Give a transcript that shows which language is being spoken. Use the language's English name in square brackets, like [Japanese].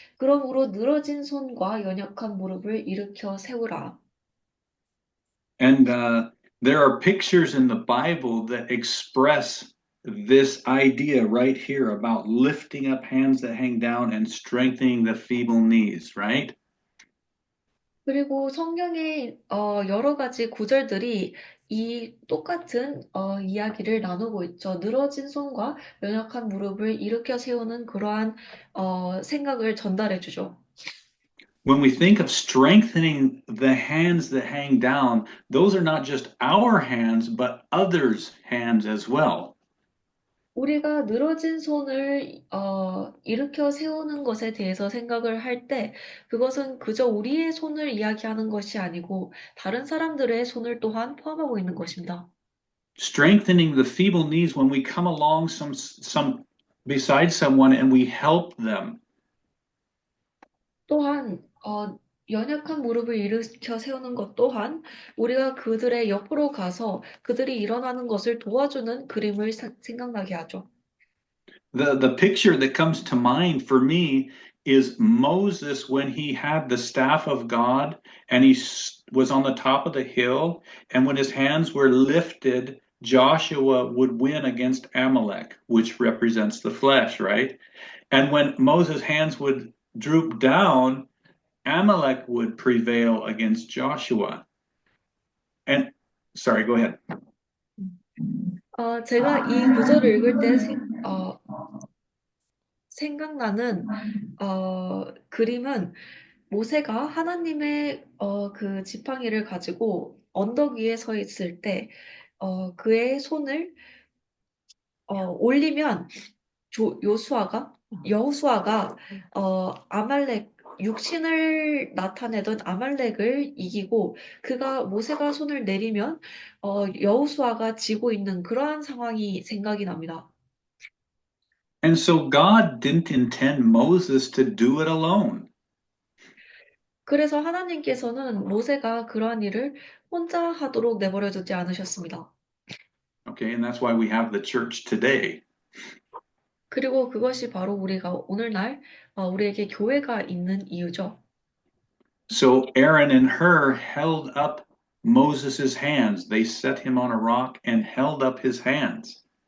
[Korean] 그러므로 늘어진 손과 연약한 무릎을 일으켜 세우라. [English] And there are pictures in the Bible that express this idea right here about lifting up hands that hang down and strengthening the feeble knees, right? [Korean] 그리고 성경의 여러 가지 구절들이 이 똑같은 이야기를 나누고 있죠. 늘어진 손과 연약한 무릎을 일으켜 세우는 그러한 생각을 전달해 주죠. [English] When we think of strengthening the hands that hang down, those are not just our hands, but others' hands as well. [Korean] 우리가 늘어진 손을 일으켜 세우는 것에 대해서 생각을 할 때 그것은 그저 우리의 손을 이야기하는 것이 아니고 다른 사람들의 손을 또한 포함하고 있는 것입니다. [English] Strengthening the feeble knees when we come along some beside someone and we help them. [Korean] 또한 연약한 무릎을 일으켜 세우는 것 또한 우리가 그들의 옆으로 가서 그들이 일어나는 것을 도와주는 그림을 생각나게 하죠. [English] The picture that comes to mind for me is Moses when he had the staff of God and was on the top of the hill, and when his hands were lifted, Joshua would win against Amalek, which represents the flesh, right? And when Moses' hands would droop down, Amalek would prevail against Joshua. And sorry, go ahead. [Korean] 제가 이 구절을 읽을 때 생각나는 그림은 모세가 하나님의 그 지팡이를 가지고 언덕 위에 서 있을 때 그의 손을 올리면 여호수아가 아말렉 육신을 나타내던 아말렉을 이기고 모세가 손을 내리면 여호수아가 지고 있는 그러한 상황이 생각이 납니다. [English] And so God didn't intend Moses to do it alone. [Korean] 그래서 하나님께서는 모세가 그러한 일을 혼자 하도록 내버려 두지 않으셨습니다. [English] Okay, and that's why we have the church today. [Korean] 그리고 그것이 바로 우리가 오늘날 우리에게 교회가 있는 이유죠. [English] So Aaron and Hur held up Moses's hands. They set him on a rock and held up his hands.